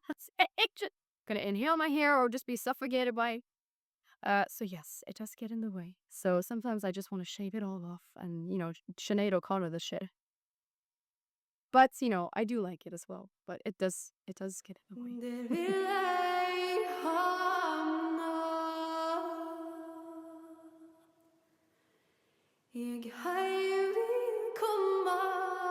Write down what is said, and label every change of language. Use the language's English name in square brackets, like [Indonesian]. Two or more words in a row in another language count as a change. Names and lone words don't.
[English] Just gonna inhale my hair or just be suffocated by. So yes, it does get in the way. So sometimes I just want to shave it all off and, Sinead O'Connor the shit. But, I do like it as well. But it does get in the way. [Norwegian] Der vil jeg hamna. Jeg heim vil komma.